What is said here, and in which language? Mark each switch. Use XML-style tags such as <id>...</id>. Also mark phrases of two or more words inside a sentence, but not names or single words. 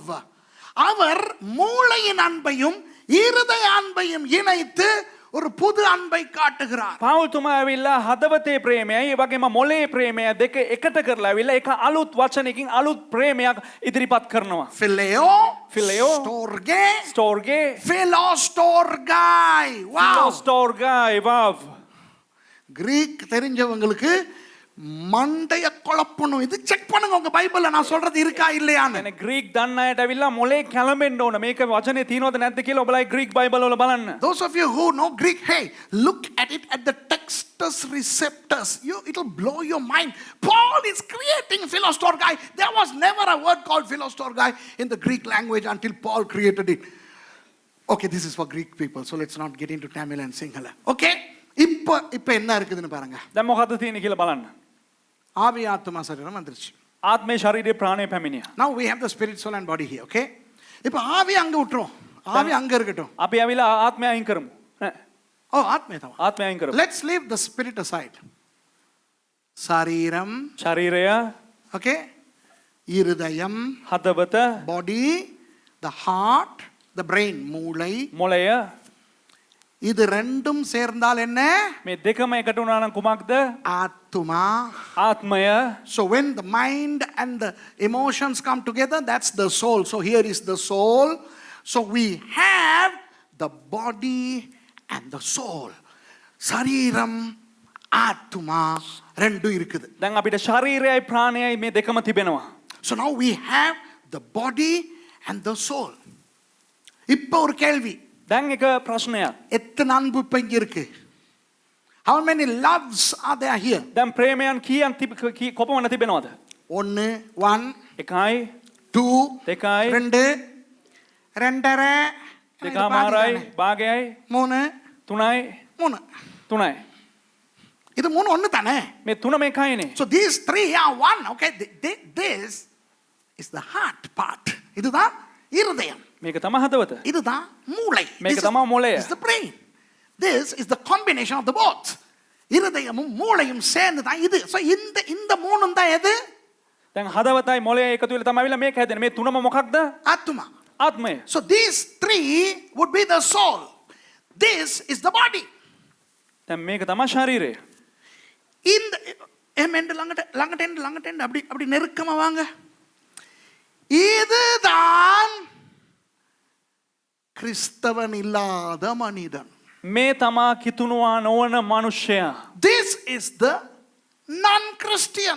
<ta>அவர் மூளையின் அன்பையும் இருதய அன்பையும் இணைத்து ஒரு புது அன்பை காட்டுகிறார்.</ta> <si>පාවුල්තුමා ඇවිල්ලා හදවතේ ප්‍රේමයයි ඒ වගේම මොළේ ප්‍රේමය දෙක එකට කරලා ඇවිල්ලා ඒක අලුත් වචනකින් අලුත් ප්‍රේමයක් ඉදිරිපත් කරනවා.</si> <en>Phileo, Phileo, storge, ස්ටෝර්ගේ, philostorgai. Wow.</en> <si>ෆිලෝස්ටෝර්ගයි வாவ்.</si> <ta>கிரீக் தெரிஞ்சவங்களுக்கு மண்டைய குழப்பணும். இது செக் பண்ணுங்க உங்க பைபிள்ல நான் சொல்றது இருக்கா இல்லையான்னு.</ta> <si>يعني ග්‍රීක් දන්න අයට ඇවිල්ලා මොලේ කැළඹෙන්න ඕන. මේක වචනේ තියෙනවද නැද්ද කියලා ඔබලා</si> <en>Greek Bible</en> <si>වල බලන්න.</si> <en>Those of you who know Greek, hey, look at it at the textus receptus. It'll blow your mind. Paul is creating philostorgai. There was never a word called philostorgai in the Greek language until Paul created it. Okay, this is for Greek people, so let's not get into Tamil and Sinhala.</en> <ta>Okay, இப்போ என்ன இருக்குதுன்னு பாருங்க.</ta> <si>දැන් මොකද්ද තියෙන්නේ කියලා බලන්න.</si> <ta>ஆவி ஆத்மா சரீரம் வந்துருச்சு.</ta> <si>ආත්මේ ශරීරයේ ප්‍රාණය පැමිණියා.</si> <en>Now we have the spirit, soul and body here, okay?</en> <ta>இப்போ ஆவி அங்க விட்டுரும். ஆவி அங்க இருக்கட்டும்.</ta> <si>අපි ඇවිල්ලා ආත්මය අයින් කරමු.</si> <ta>Oh, ஆத்மே தான்.</ta> <si>ආත්මය අයින් කරමු.</si> <en>Let's leave the spirit aside.</en> <ta>சரீரம்,</ta> <si>ශරීරය,</si> <ta>okay? இருதயம்,</ta> <si>හදවත,</si> <en>body, the heart, the brain,</en> <ta>மூளை.</ta> <si>මොළය</si> <ta>இது ரெண்டும் சேர்ந்தால் என்ன?</ta> <si>මේ දෙකම එකට වුණා නම් කුමක්ද?</si> <ta>ஆத்துமா.</ta> <si>ආත්මය.</si> <en>So when the mind and the emotions come together, that's the soul. So here is the soul. So we have the body and the soul.</en> <ta>சரீரம், ஆத்துமா ரெண்டும் இருக்குது.</ta> <si>දැන් අපිට ශරීරයයි ප්‍රාණයයි මේ දෙකම තිබෙනවා.</si> <en>So now we have the body and the soul.</en> <ta>இப்போ ஒரு கேள்வி.</ta> <si>දැන් එක ප්‍රශ්නයක්.</si> <ta>எத்தனை அன்பு இப்ப இங்க இருக்கு?</ta> <en>How many loves are there here?</en> <si>දැන් ප්‍රේමයන් කීයක් කොපමණ තිබෙනවද?</si> <en>1 1</en> <si>එකයි</si> <en>2</en> <si>දෙකයි</si> <en>2 2.5</en> <si>දෙකමාරයි භාගයයි</si> <en>3</en> <si>තුනයි</si> <en>3</en> <si>තුනයි.</si> <ta>இது 3 ஒண்ணு தானே?</ta> <si>මේ තුනම එකයිනේ.</si> <en>So these three are one, okay? This is the heart part.</en> <ta>இதுதான் இருதயம்.</ta> <si>මේක තමයි හදවත.</si> <ta>இதுதான் மூளை.</ta> <si>මේක තමයි මොළය.</si> <en>This is the brain. This is the combination of the both.</en> <ta>இருதயமும் மூளையும் சேர்ந்து தான் இது. So இந்த மூணும் தான் எது?</ta> <si>දැන් හදවතයි මොළයයි එකතු වෙලා තමයි මේක හැදෙන්නේ. මේ තුනම මොකක්ද?</si> <ta>ஆத்துமா.</ta> <si>ආත්මය.</si> <en>So these three would be the soul. This is the body.</en> <si>දැන් මේක තමයි ශරීරය.</si> <ta>இந்த எமெண்ட் ළඟට அப்படி நெருக்கமா வாங்க. இதுதான் கிறிஸ்தவன் இல்லாத மனிதன்.</ta> <si>මේ තමා කිතුණුවා නොවන මනුෂ්‍යයා.</si> <en>This is the non-Christian.</en>